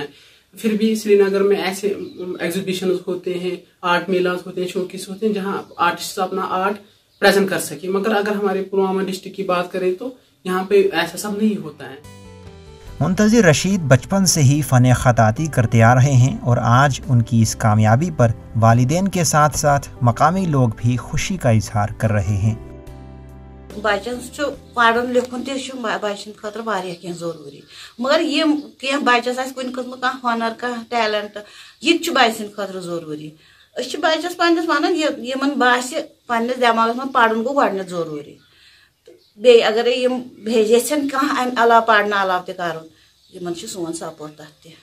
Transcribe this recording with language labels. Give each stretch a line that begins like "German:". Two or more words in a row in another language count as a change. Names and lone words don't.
Urdu: پھر بھی سری نگر میں ایسے ایگزیبیشنز ہوتے ہیں،
English: آرٹ میلاز
Urdu: ہوتے ہیں، شوکیس ہوتے ہیں، جہاں آرٹسٹ اپنا آرٹ پریزنٹ کر سکے۔ مگر اگر ہمارے پلوامہ ڈسٹرکٹ کی بات کریں تو یہاں پہ ایسا سب نہیں ہوتا ہے۔ منتظر رشید بچپن سے ہی فن خطاطی کرتے آ رہے ہیں اور آج ان کی اس کامیابی پر والدین کے ساتھ ساتھ مقامی لوگ بھی خوشی کا اظہار کر رہے ہیں۔
Kashmiri: بچن پڑھن لکھن بچن خاطر واریاہ کینٛہہ ضروری، مگر یم کینٛہہ بچس آسہِ کُنہِ قٕسمُک کانٛہہ ہۄنر، کانٛہہ ٹیلنٹ، یہِ تہِ چھُ بچہِ سٕنٛدِ خٲطرٕ ضروری۔ أسۍ چھِ بچس پننس ونان یمن باسہِ پننس دٮ۪ماغس منٛز پرُن گوٚو گۄڈنٮ۪تھ ضروری، تہٕ بیٚیہِ اگرے یم یژھن کانٛہہ امہِ علاوٕ پرنہٕ علاوٕ تہِ کرُن، یمن چھُ سون سپورٹ تتھ تہِ۔